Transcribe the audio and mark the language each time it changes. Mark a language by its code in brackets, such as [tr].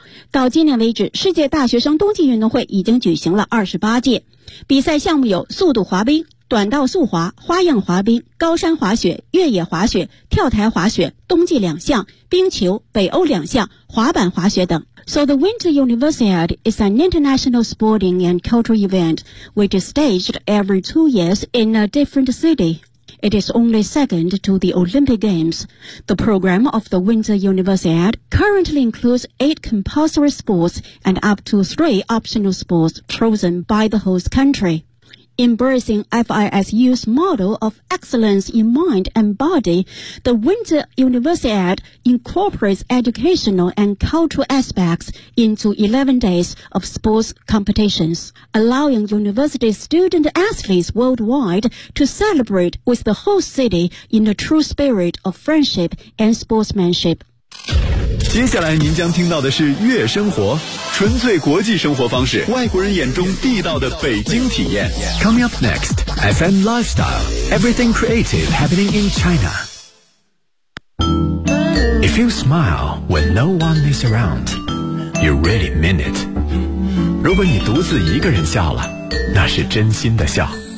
[zh] 到今年为止，世界大学生冬季运动会已经举行了28届，比赛项目有速度滑冰、短道速滑、花样滑冰、高山滑雪、越野滑雪、跳台滑雪、冬季两项、冰球、北欧两项、滑板滑雪等。 [en] So the Winter Universiade is an international sporting and cultural event which is staged every 2 years in a different cityIt is only second to the Olympic Games. The program of the Winter Universiade currently includes 8 compulsory sports and up to 3 optional sports chosen by the host country. Embracing FISU's model of excellence in mind and body, the Winter Universiade incorporates educational and cultural aspects into 11 days of sports competitions, allowing university student athletes worldwide to celebrate with the host city in the true spirit of friendship and sportsmanship. [zh] 接下来您将听到的是悦生活，纯粹国际生活方式，外国人眼中地道的北京体验。 [en] Coming up next, FM Lifestyle, Everything Creative Happening in China. If you smile when no one is around, you really mean it. [zh] 如果你独自一个人笑了，那是真心的笑。